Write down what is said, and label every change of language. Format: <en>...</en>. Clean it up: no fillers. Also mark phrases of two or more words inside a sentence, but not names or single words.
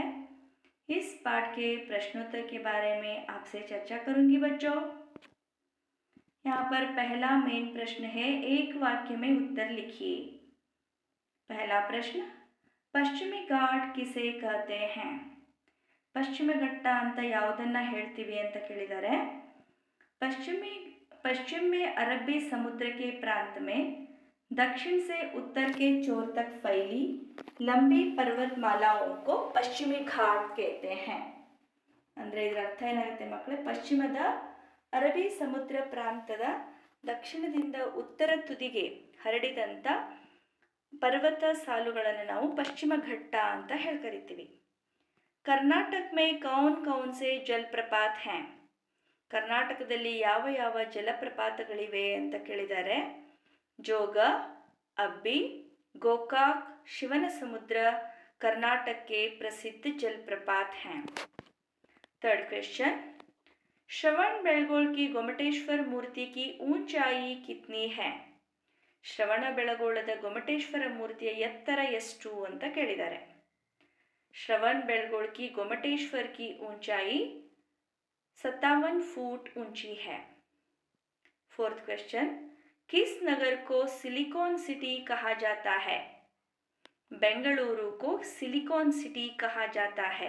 <hi>इस पाठ के प्रश्नोत्तर के बारे में आपसे चर्चा करूंगी बच्चों। यहाँ पर पहला मेन प्रश्न है, एक वाक्य में उत्तर लिखिए। पहला प्रश्न, पश्चिमी घाट किसे कहते हैं?</hi> <kn>ಪಶ್ಚಿಮ ಘಟ್ಟ ಅಂತ ಯಾವುದನ್ನ ಹೇಳ್ತೀವಿ ಅಂತ ಕೇಳಿದ್ದಾರೆ।</kn> <hi>पश्चिम में अरबी समुद्र के प्रांत में दक्षिण से उत्तर के छोर तक फैली लंबी पर्वतमालाओं को पश्चिमी घाट कहते हैं।</hi> <kn>ಅಂದರೆ ಇದರ ಅರ್ಥ ಏನಾಗುತ್ತೆ ಮಕ್ಕಳೇ? ಪಶ್ಚಿಮದ ಅರಬ್ಬಿ ಸಮುದ್ರ ಪ್ರಾಂತದ ದಕ್ಷಿಣದಿಂದ ಉತ್ತರ ತುದಿಗೆ ಹರಡಿದಂಥ ಪರ್ವತ ಸಾಲುಗಳನ್ನು ನಾವು ಪಶ್ಚಿಮ ಘಟ್ಟ ಅಂತ ಕರಿತೀವಿ।</kn> <hi>कर्नाटक में कौन कौन से जलप्रपात हैं?</hi> <kn>ಕರ್ನಾಟಕದಲ್ಲಿ ಯಾವ ಯಾವ ಜಲಪ್ರಪಾತಗಳಿವೆ ಅಂತ ಕೇಳಿದ್ದಾರೆ।</kn> <hi>ಜೋಗ, ಅಬ್ಬಿ, ಗೋಕಾಕ್, ಶಿವನ ಸಮುದ್ರ कर्नाटक के प्रसिद्ध जलप्रपात हैं।</hi> <en>third question,</en> <hi>श्रवणबेळगोळ की गोमटेश्वर मूर्ति की ऊंचाई कितनी है? ಶ್ರವಣಬೆಳಗೊಳದ ಗೊಮಟೇಶ್ವರ ಮೂರ್ತಿಯ ಎತ್ತರ ಎಷ್ಟು ಅಂತ ಕೇಳಿದ್ದಾರೆ। श्रवणबेळगोळ की गोमटेश्वर की ऊंचाई 57 फुट ऊंची है।</hi> <en>fourth question,</en> <hi>किस नगर को सिलिकॉन सिटी कहा जाता है? बेंगलुरु को सिलिकॉन सिटी कहा जाता है।</hi>